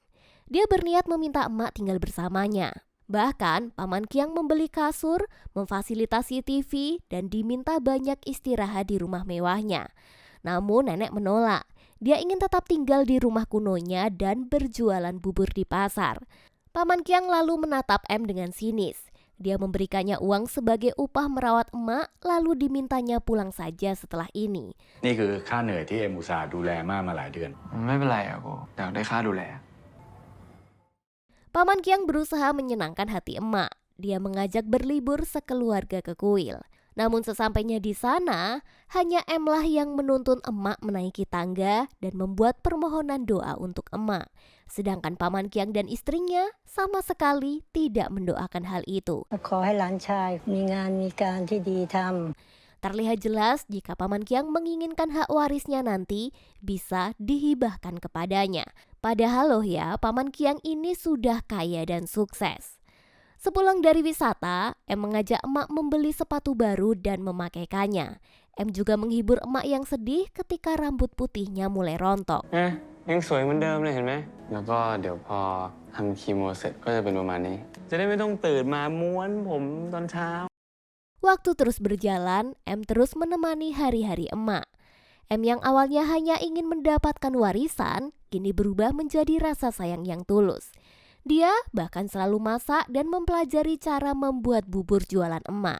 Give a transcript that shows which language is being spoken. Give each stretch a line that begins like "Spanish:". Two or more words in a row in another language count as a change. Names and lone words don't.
Indonesian: Dia berniat meminta emak tinggal bersamanya. Bahkan, Paman Kiang membeli kasur, memfasilitasi TV, dan diminta banyak istirahat di rumah mewahnya. Namun nenek menolak. Dia ingin tetap tinggal di rumah kunonya dan berjualan bubur di pasar. Paman Kiang lalu menatap M dengan sinis. Dia memberikannya uang sebagai upah merawat emak, lalu dimintanya pulang saja setelah ini.
Thai: นี่คือค่าเหนื่อยที่เอ็มอุตส่าห์ดูแลม่ามาหลายเดือน ไม่เป็นไรอ่ะกูอยากได้ค่าดูแล
Indonesian: Paman Kiang berusaha menyenangkan hati emak. Dia mengajak berlibur sekeluarga ke kuil. Namun sesampainya di sana, hanya M lah yang menuntun emak menaiki tangga dan membuat permohonan doa untuk emak. Sedangkan Paman Kiang dan istrinya sama sekali tidak mendoakan hal itu.
Thai: ขอให้หลานชายมีงานมีการที่ดีทำ
Indonesian: Terlihat jelas jika Paman Kiang menginginkan hak warisnya nanti bisa dihibahkan kepadanya. Padahal loh ya, Paman Kiang ini sudah kaya dan sukses. Sepulang dari wisata, M mengajak emak membeli sepatu baru dan memakaikannya. M juga menghibur emak yang sedih ketika rambut putihnya mulai rontok.
Thai: ยังสวยเหมือนเดิมเลยเห็นไหมแล้วก็เดี๋ยวพอทำคีโมเสร็จก็จะเป็นประมาณนี้จะได้ไม่ต้องตื่นมาม้วนผมตอนเช้า
Indonesian: Waktu terus berjalan, M terus menemani hari-hari emak. M yang awalnya hanya ingin mendapatkan warisan, kini berubah menjadi rasa sayang yang tulus. Dia bahkan selalu masak dan mempelajari cara membuat bubur jualan emak.